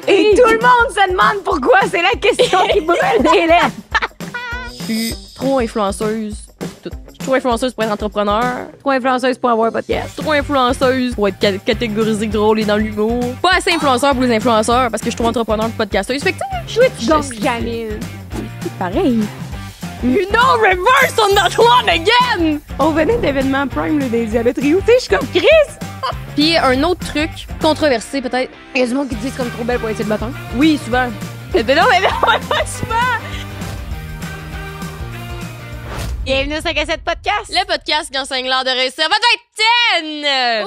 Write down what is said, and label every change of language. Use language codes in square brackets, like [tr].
[fr] Et tout le monde se demande pourquoi. C'est la question qui brûle les lèvres. Je suis trop influenceuse. Je suis trop influenceuse pour être entrepreneur. Trop influenceuse pour avoir un podcast. Trop influenceuse pour être catégorisée drôle et dans l'humour. Pas assez influenceur pour les influenceurs parce que je suis trop entrepreneur pour podcasteuse. Fait que Toi, tu gonfles jamais. C'est pareil. [en] you know, reverse on that one again! [fr] On venait d'événements Prime là, d'Elisabeth Rioux. Tu sais, je suis comme Chris. Puis un autre truc controversé peut-être. Il y a du monde qui disent comme trop belle pour être célibataire. Oui, souvent. Mais non, pas souvent. Bienvenue au 5 à 7 podcast. Le podcast qui enseigne l'art de réussir votre vingtaine!